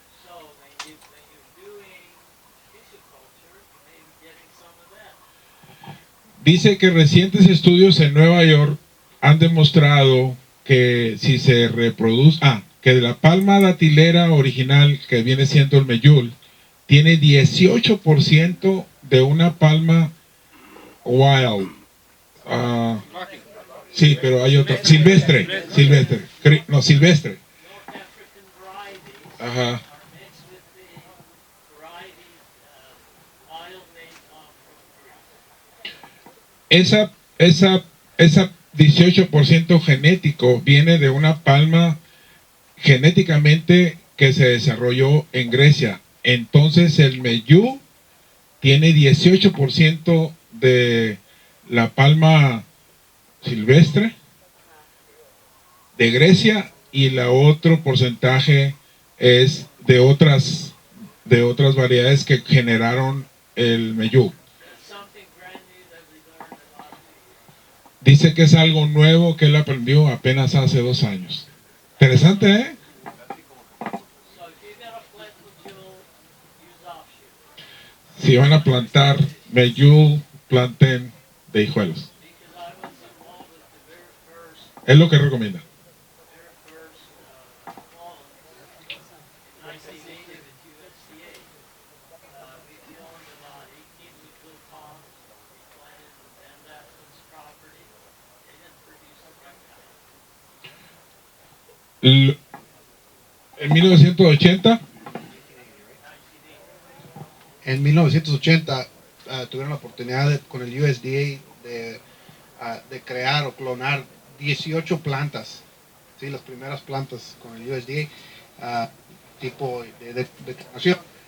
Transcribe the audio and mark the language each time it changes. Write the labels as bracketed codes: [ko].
[en] So when you're doing tissue culture, you may be getting some of that. [es] Dice que recientes estudios en Nueva York han demostrado que si se reproduce, que de la palma datilera original que viene siendo el Meyul, tiene 18% de una palma wild. Sí, pero hay otra. Silvestre. No, silvestre. [en] North African varieties [es] Ajá. [en] are mixed with the varieties wild may come from Greece. [es] esa 18% genético viene de una palma genéticamente que se desarrolló en Grecia. Entonces el Meyú tiene 18% de la palma silvestre de Grecia y la otro porcentaje es de otras variedades que generaron el Meyú. [en] It's something brand new that we learned a lot of. [es] Dice que es algo nuevo que él aprendió apenas hace 2 años. Interesante, ¿eh? [en] So if you're gonna plant Mejul, use offshoot. [es] Si van a plantar Meyú, planten de hijuelos. [en] Because I was involved with the very first [es] Es lo que recomienda. [en] fall in 1980 with USDA. We killed about 18 Mejul palms. We planted on Ben Daphne's property. They didn't produce the right kind. [es] En 1980, 1980. En 1980 tuvieron la oportunidad con el USDA de crear o clonar 18 plantas, ¿sí? Las primeras plantas con el USDA, tipo de clonación.